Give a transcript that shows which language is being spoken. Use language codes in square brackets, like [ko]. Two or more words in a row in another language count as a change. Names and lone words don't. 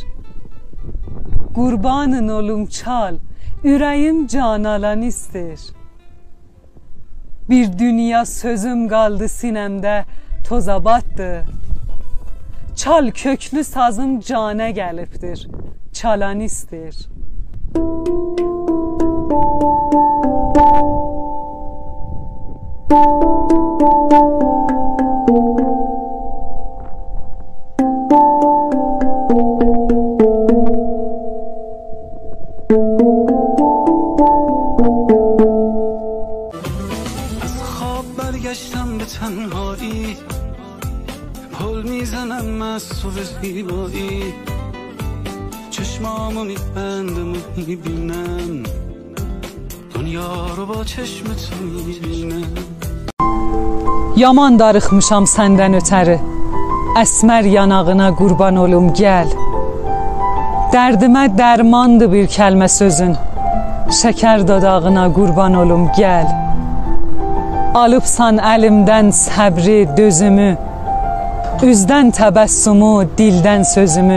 [az] Qurbanın olum çal, ürəyim can alan istir. Bir dünya sözüm qaldı sinəmdə, tozabatdı. Çal köklü sazım canə gəlibdir, çalan istir. [fa] برگشتم به تنهایی پل میزنم از تو زیبایی چشمامو میبندم و میبینم دنیا رو با چشم تو میبینم [az] Yaman darıxmışam səndən ötəri, əsmər yanağına qurban olum gəl. Dərdimə dərmandı bir kəlmə sözün, şəkər dodağına qurban olum gəl. Alıbsan əlimdən səbri, dözümü, üzdən təbəssümü, dildən sözümü.